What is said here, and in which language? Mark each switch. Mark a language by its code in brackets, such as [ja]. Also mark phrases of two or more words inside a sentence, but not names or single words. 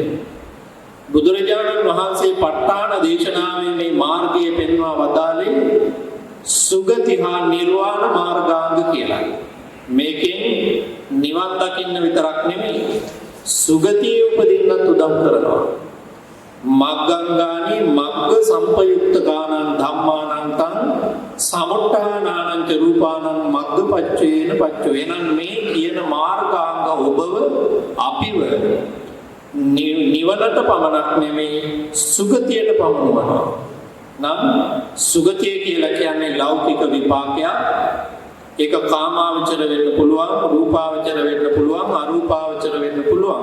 [si] බුදුරජාණන් වහන්සේ ප ဋ ාණ දේශනාවේ මේ මාර්ගය පෙන්වා වදාළේ සුගති හා නිර්වාණ මාර්ගාංග කියලා. මේකෙන් නිවන් දකින්න විතරක් නෙමෙයි සුගතියේ උපදින්නත් උදව් කරනවා. [pi] මග්ගංගානි මග්ග සම්පයුක්තකානං ධම්මානං තං සමුට්ඨානානං ච රූපානං මග්ගපච්චේන පච්චෝ. [si] එනං මේ කියන මාර්ගාංග ඔබව අපිව නිවනට පමණක් නෙමෙයි සුගතියට පමුණවනවා. නම් සුගතිය කියලා කියන්නේ ලෞකික විපාකයක්. ඒක කාමාවචර වෙන්න පුළුවන්, රූපාවචර වෙන්න පුළුවන්, අරූපාවචර වෙන්න පුළුවන්.